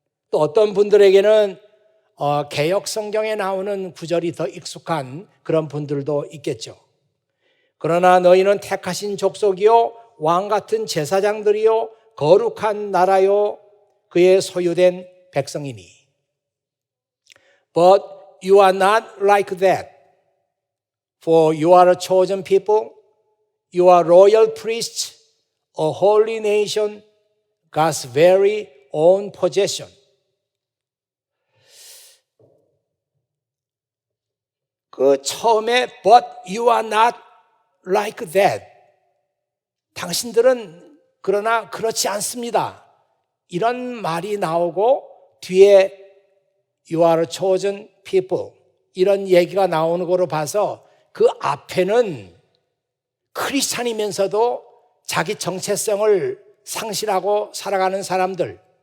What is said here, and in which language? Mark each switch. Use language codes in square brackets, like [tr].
[ko] 또 어떤 분들에게는 개역 성경에 나오는 구절이 더 익숙한 그런 분들도 있겠죠. 그러나 너희는 택하신 족속이요, 왕 같은 제사장들이요, 거룩한 나라요, 그의 소유된 백성이니. [en] But you are not like that. For you are a chosen people, you are royal priests, a holy nation, God's very own possession. [ko] 그 처음에 [en] But you are not like that. [ko] 당신들은 그러나 그렇지 않습니다, 이런 말이 나오고 뒤에 [en] You are a chosen people, [ko] 이런 얘기가 나오는 거로 봐서 그 앞에는 크리스찬이면서도 자기 정체성을 상실하고 살아가는 사람들,